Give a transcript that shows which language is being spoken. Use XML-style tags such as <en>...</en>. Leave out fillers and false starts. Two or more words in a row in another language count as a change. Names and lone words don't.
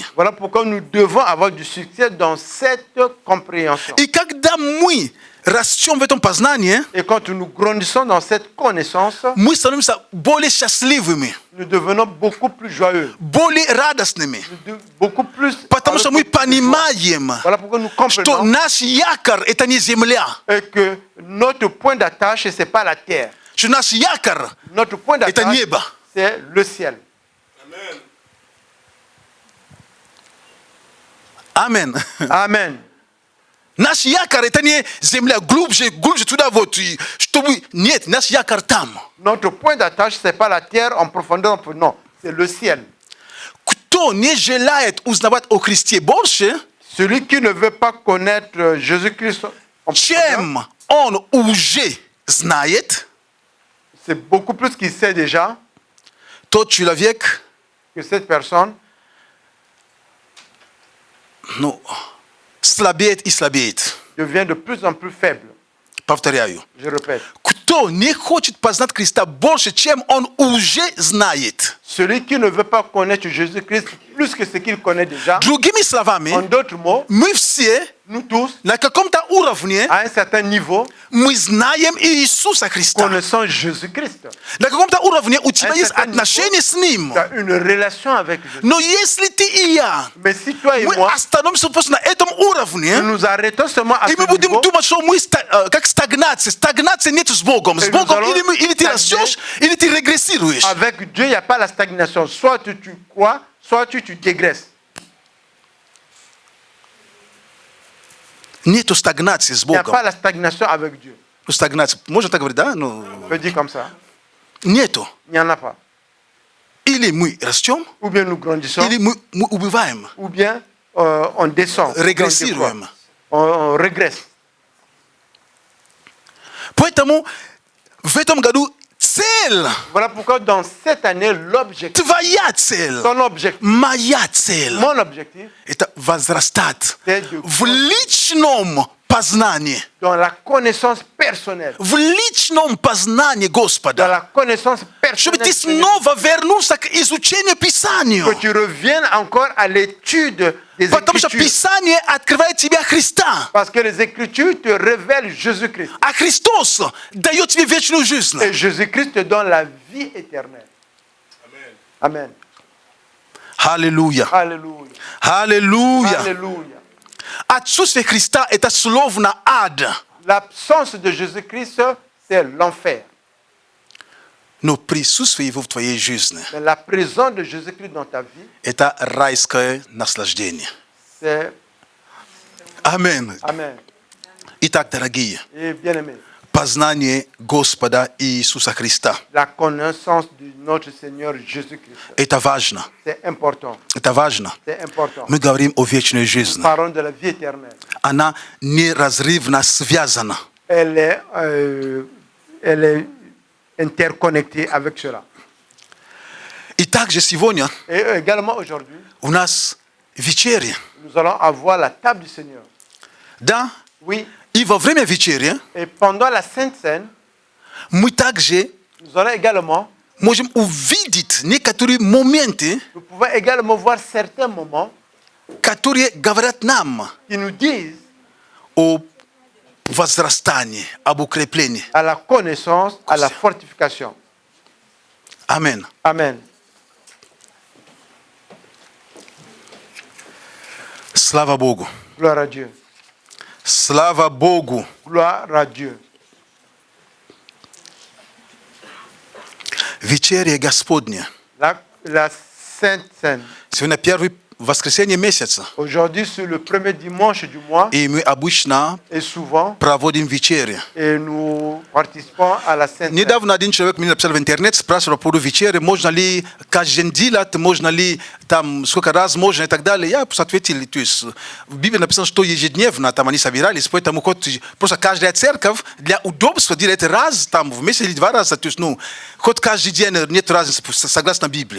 <fr>Voilà pourquoi nous devons avoir du succès dans cette compréhension.</fr> <ru>И когда мы растем в этом познании,</ru> <fr>Et quand nous grandissons dans cette connaissance,</fr> <ru>мы становимся более счастливыми,</ru> <fr>nous devenons beaucoup plus joyeux,</fr> <ru>более радостными.</ru> <fr>beaucoup plus.</fr> <ru>Потому что мы понимаем,</ru> <fr>Voilà pourquoi nous</fr> <ru>что</ru> <fr>comprenons</fr> <ru>наш якорь – это не земля.</ru> <fr>et que notre point d'attache, ce n'est pas la terre.</fr> <ru>Что наш якорь</ru> <fr>Notre point</fr> <ru>– это</ru> <fr>d'attache,</fr> <ru>небо.</ru> <fr>c'est le ciel.</fr> <ru>Амен.</ru> <fr>Amen.</fr> <ru>Наш якорь – это не земля, глубже туда вот, чтобы… Нет, наш якорь там.</ru> <fr>Notre point d'attache, ce n'est pas la terre en profondeur, non, c'est le ciel.</fr> <ru>Кто не желает узнавать о Христе больше,</ru> <fr>Celui qui ne veut pas connaître Jésus-Christ en profondeur,</fr> <ru>чем он уже знает,</ru> <fr>c'est beaucoup plus qu'il sait déjà</fr> <ru>тот человек,</ru> <fr>que cette personne</fr> <ru>слабеет и слабеет.</ru> <fr>devient de plus en plus faible.</fr> <ru>Повторяю.</ru> <fr>Je répète.</fr> <ru>Кто не хочет познать Христа больше, чем он уже знает.</ru> <fr>Celui qui ne veut pas connaître Jésus-Christ plus que ce qu'il connaît déjà,</fr> <ru>Другими словами,</ru> <fr>en d'autres mots,</fr> <ru>мы все</ru> <fr>nous tous,</fr> <ru>на каком-то уровне</ru> <fr>à un certain niveau,</fr> <ru>мы знаем Иисуса Христа.</ru> <fr>connaissons Jésus-Christ.</fr> <ru>На каком-то уровне у тебя</ru> <fr>Un</fr> <ru>есть</ru> <fr>certain</fr> <ru>отношения с Ним.</ru> <fr>Tu as une relation avec Jésus.</fr> <ru>Но если ты и я,</ru> <fr>Mais si toi et</fr> <ru>мы</ru> <fr>moi,</fr> <ru>остановимся просто на этом уровне,</ru> <fr>nous nous arrêtons seulement à</fr> <ru>и</ru> <fr>ce</fr> <ru>мы будем</ru> <fr>niveau,</fr> <ru>думать, что мы как стагнация. Стагнация нет с Богом. С</ru> <fr>Et nous</fr> <ru>Богом</ru> <fr>allons</fr> <ru>или ты</ru> <fr>stagner.</fr> <ru>растешь, или ты регрессируешь.</ru> <fr>avec Dieu, il n'y a pas la stagnation. Soit tu crois, soit tu dégraisses.</fr> <ru>Нету стагнации с</ru> <fr>Il n'y a</fr> <ru>Богом.</ru> <fr>pas la stagnation avec Dieu. stagnați.</fr> <ru>Можно так говорить, да? Ну,</ru> <fr>On peut dire comme ça.</fr> <ru>нету.</ru> <fr>Il n'y en a pas.</fr> <ru>Или мы растем,</ru> <fr>Ou bien nous grandissons,</fr> <ru>или мы убиваем,</ru> <fr>ou bien on descend.</fr> <ru>регрессируем.</ru> <fr>On régresse.</fr> <ru>Поэтому в этом году цель,</ru> <fr>Voilà pourquoi dans cette année, l'objectif,</fr> <ru>твоя цель,</ru> <fr>ton objectif,</fr> <ru>моя цель,</ru> <fr>mon objectif,</fr> <ru>это возрастать</ru> <fr>c'est de</fr> <ru>в личном познании,</ru> <fr>dans la connaissance personnelle.</fr> <ru>в личном познании</ru> <fr>Dans</fr> <ru>Господа.</ru> <fr>la connaissance</fr> <ru>Чтобы</ru> <fr>personnelle.</fr> <ru>ты снова вернулся к изучению Писанию.</ru> <fr>Que tu reviennes encore à l'étude des</fr> <ru>Потому что</ru> <fr>Écritures.</fr> <ru>Писание открывает тебе Христа.</ru> <fr>Parce que les Écritures te révèlent Jésus-Christ.</fr> <ru>А Христос дает тебе вечную жизнь.</ru> <fr>Et Jésus-Christ te donne la vie éternelle. Amen.</fr> <ru>Аллилуйя.</ru> <fr>Alléluia.</fr> <ru>Аллилуйя.</ru> <fr>Alléluia.</fr> <ru>Отсутствие Христа – это словно ад.</ru> <fr>L'absence de Jésus-Christ, c'est l'enfer.</fr> <ru>Но присутствие Его в твоей жизни</ru> <fr>Mais la présence de Jésus-Christ dans ta vie, –</fr> <ru>это райское наслаждение.</ru> <fr>c'est...</fr> <ru>Аминь.</ru> <fr>Amen.</fr> <ru>Итак, дорогие,</ru> <fr>Et bien-aimé,</fr> <ru>познание Господа Иисуса Христа</ru> <fr>la connaissance de notre Seigneur Jésus-Christ, –</fr> <ru>это важно.</ru> <fr>c'est important.</fr> <ru>Это важно.</ru> <fr>C'est important.</fr> <ru>Мы говорим о вечной жизни.</ru> <fr>Parlons de la vie éternelle.</fr> <ru>Она неразрывно связана.</ru> <fr>Elle est interconnectée avec cela.</fr> <ru>И также сегодня</ru> <fr>Et également aujourd'hui,</fr> <ru>у нас вечеря.</ru> <fr>nous allons avoir la table du Seigneur.</fr> <ru>Да?</ru> <fr>Oui.</fr> <ru>И во время вечери</ru> <fr>Et pendant la Sainte Seine,</fr> <ru>мы также</ru> <fr>nous allons également,</fr> <ru>можем увидеть некоторые моменты,</ru> <fr>nous pouvons également voir certains moments</fr> <ru>которые говорят нам</ru> <fr>qui nous disent</fr> <ru>о возрастании, об укреплении.</ru> <fr>à la connaissance, à la fortification.</fr> <ru>Аминь.</ru> <fr>Amen.</fr> <ru>Слава Богу.</ru> <fr>Gloire à Dieu.</fr> <ru>Слава Богу.</ru> <fr>Gloire à Dieu.</fr> <ru>Вечеря Господня.</ru> <fr>La Sainte Seine.</fr> <ru>Сегодня первое воскресенье месяца.</ru> <fr>Aujourd'hui, c'est le premier dimanche du mois</fr> <ru>И мы обычно</ru> <fr>et souvent,</fr> <ru>проводим вечерю.</ru> <fr>et nous participons à la Sainte Seine.</fr> <ru>Недавно один человек мне написал в интернет, спрашивал по поводу вечери, можно ли каждый день делать, можно ли там сколько раз можно и так далее. Я просто ответил, то есть в Библии написано, что ежедневно там они собирались, поэтому хоть просто каждая церковь для удобства делает раз там в месяц или два раза, то есть ну хоть каждый день нет разницы согласно Библии.</ru>